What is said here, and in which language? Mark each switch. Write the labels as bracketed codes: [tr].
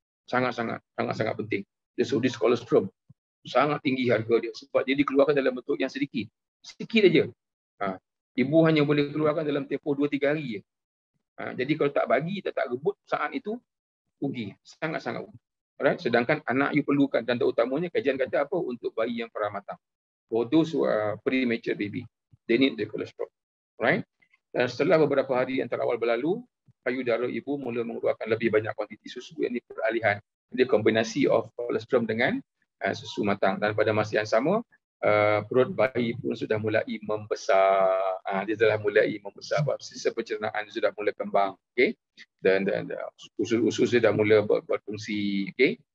[ms] Sangat-sangat penting. [en] So this [ms] kolostrum sangat tinggi harga dia sebab dia dikeluarkan dalam bentuk yang sedikit aja. Ibu hanya boleh keluarkan dalam tempoh 2-3 hari je. Jadi kalau tak bagi, tak rebut saat itu, rugi, sangat-sangat rugi. [en] Alright? [ms] Sedangkan anak you perlukan, dan terutamanya kajian kata apa, untuk bayi yang pramatang. [en] For those who are premature baby, they need the colostrum. Right? [ms] Dan setelah beberapa hari yang terawal berlalu, payudara ibu mula mengeluarkan lebih banyak kuantiti susu yang diperalihan. Dia kombinasi of colostrum dengan susu matang, dan pada masa yang sama perut bayi pun sudah mulai membesar. Dia telah mulai membesar, sisa pencernaan sudah mulai kembang, okey, dan usus sudah mula berfungsi, okey.